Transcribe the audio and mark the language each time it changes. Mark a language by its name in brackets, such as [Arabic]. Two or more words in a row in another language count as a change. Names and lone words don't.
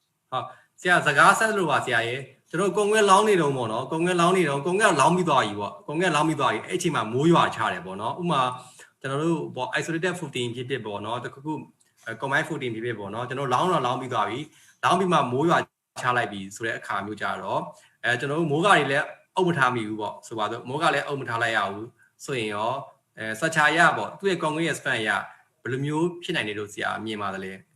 [Burmese] ဟုတ်ဆရာစကားဆက်လို့ပါဆရာရေကျွန်တော်ကုံငွေလောင်းနေတော့ပေါ့နော်ကုံငွေလောင်းနေတော့ကုံငွေလောင်းပြီးသွားပြီပေါ့ကုံငွေလောင်းပြီးသွားပြီအဲ့အချိန်မှာမိုးရွာချတယ်ပေါ့နော်ဥမာကျွန်တော်တို့ပေါ့ [English] isolated footing [Burmese] ဖြစ်ဖြစ်ပေါ့နော်တခုခု [English] combined footing [Burmese] ဖြစ်ဖြစ်ပေါ့နော်ကျွန်တော်လောင်းတော့လောင်းပြီးသွားပြီလောင်းပြီးမှမိုးရွာချလိုက်ပြီဆိုတဲ့အခါမျိုးကြတော့ကျွန်တော်တို့မိုးကတွေလည်းအုပ်မထားမိဘူးပေါ့ဆိုပါတော့မိုးကလည်းအုပ်မထားလိုက်ရဘူးဆိုရင်ရောစချာရပေါ့သူ့ရဲ့ကုံငွေရဲ့ span ရဘယ်လိုမျိုးဖြစ်နိုင်နေလို့ဆရာမြင်ပါတယ်လေ